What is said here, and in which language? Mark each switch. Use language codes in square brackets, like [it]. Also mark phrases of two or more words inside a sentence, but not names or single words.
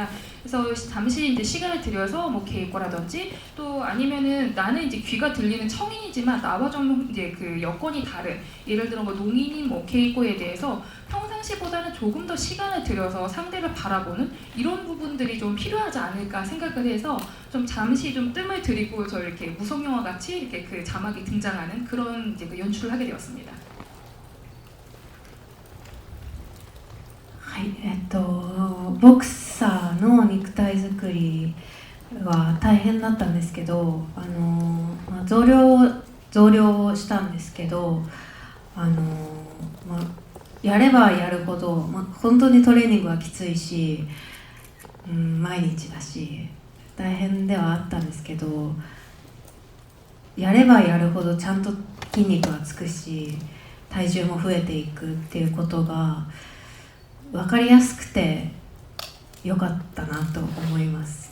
[ko] 그래서 잠시 이제 시간을 들여서 뭐 개입거라든지 또 아니면은 나는 이제 귀가 들리는 청인이지만 나와 좀 이제 그 여건이 다른 예를 들어 뭐 농인인 뭐 개입고에 대해서 평상시보다는 조금 더 시간을 들여서 상대를 바라보는 이런 부분들이 좀 필요하지 않을까 생각을 해서 좀 잠시 좀 뜸을 들이고 저 이렇게 무성 영화 같이 이렇게 그 자막이 등장하는 그런 이제 그 연출을 하게 되었습니다. [ja] はい、ボクサーの肉体作りは大変だったんですけど、増量したんですけど、やればやるほど、本当にトレーニングはきついし、毎日だし大変ではあったんですけど、やればやるほどちゃんと筋肉がつくし体重も増えていくっていうことが分かりやすくて良かったなと思います。